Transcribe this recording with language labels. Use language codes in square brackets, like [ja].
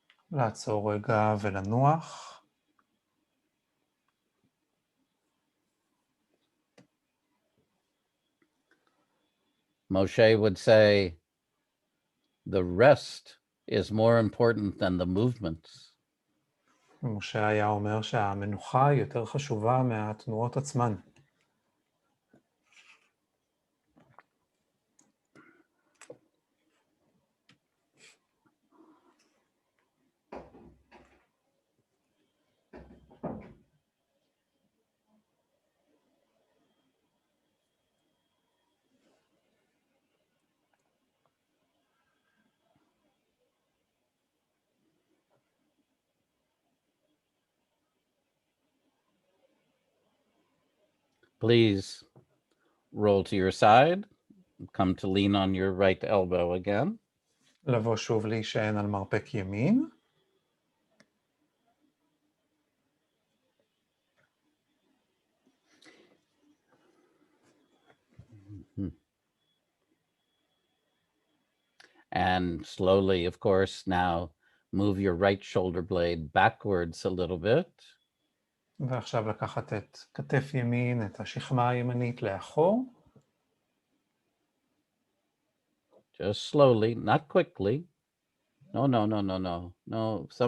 [he] לעצור רגע ולנוח. [en] Moshe would say, the rest is more important than the movements. [he] משה היה אומר שהמנוחה יותר חשובה מהתנועות עצמן. [en] Please roll to your side. Come to lean on your right elbow again. [he] לבוא שוב להישען על מרפק ימין. [en] And slowly, of course, now move your right shoulder blade backwards a little bit. [he] ועכשיו לקחת את כתף ימין, את השכמה הימנית לאחור. [en] Just slowly, not quickly. No.